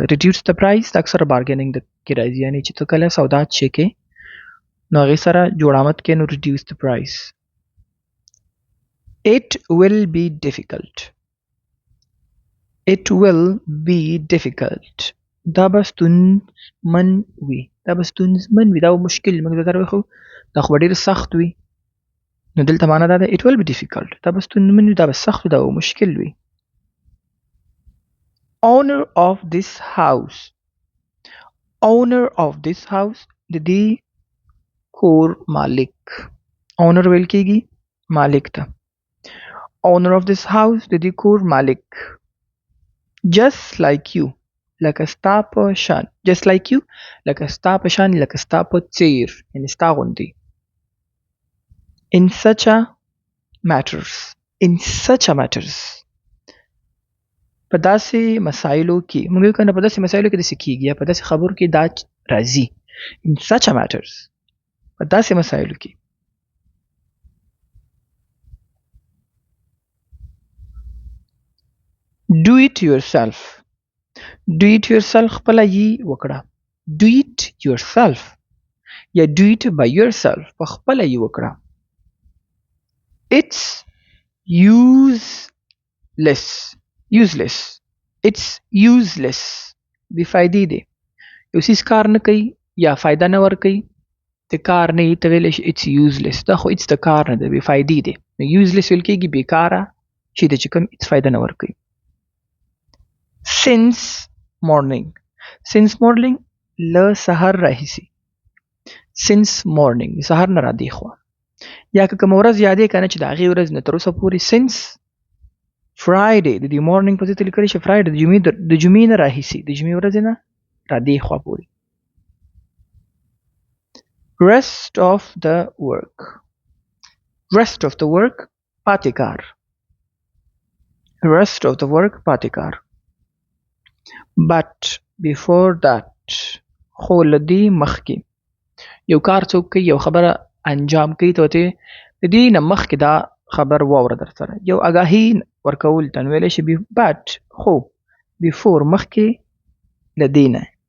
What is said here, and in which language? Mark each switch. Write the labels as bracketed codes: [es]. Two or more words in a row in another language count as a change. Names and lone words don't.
[en] reduce the price [ps] د اکثر بارګیننګ کې راځي، یعنې چې ته کله سودا چې کې نو هغې سره جوړامت کې نو [en] reduce the price. it will be difficult [ps] دا به ستونزمن وي. دا به مشکل موږ دا خو دا خو به ډېر سخت وي نو دلته معنا دا ده [en] it will be difficult. [ps] دا به ستونزمن وي، دا به سخت وي، دا به مشکل وي. [en] owner of this house [ps] د دې کور مالک. owner ویل کېږي مالک ته. [en] owner of this house [ps] د دې کور مالک. [en] just like you [ps] لکه ستا په شان. [en] just like you [ps] لکه ستا په شان، لکه ستا په څیر یعنې ستا غوندې. [en] in such a matters [ps] په داسې مسایلو کې. موږ وایو کنه په داسې مسایلو کې داسې کېږي یا په داسې خبرو کې دا راځي. [en] in such a matters [ps] په داسې مسایلو کې. [en] do it yourself [ps] خپله یې وکړه. [en] do it yourself [ps] یا [en] do it by yourself [ps] په خپله یې وکړه. [en] it's useless [ps] بې فایدې دی. یو څیز کار نه کوي یا فایده نه ورکوي، د کار نه ته ویلی شي [en] it's useless. [ps] دا خو it's د کار نه دی، بې فایدې دی. نو useless ویل کېږي بېکاره شي دی چې کوم it's فایده نه ورکوي. [en] since morning since morning [ps] له سحر راهیسي [en] since morning [ps] د سحر نه را دی خوا یا که کوم ورځ یادې کنه چې د هغې ورځ نه تر اوسه پورې [en] since Friday [ps] د دې morning په ځای ته لیکلی شي Friday د جمعې نه راهیسي د جمعې ورځې نه را دی خوا پورې [en] rest of the work [ps] پاتې کار [en] rest of the work [ps] پاتې کار [en] but before that [ps] خو له دې مخکې یو کار څوک کوي یو خبره انجام کوي ته ورته د دې نه مخکې دا خبر واوره در سره یو آګاهي ورکول ته نو ویلی شي but خو before مخکې له دې نه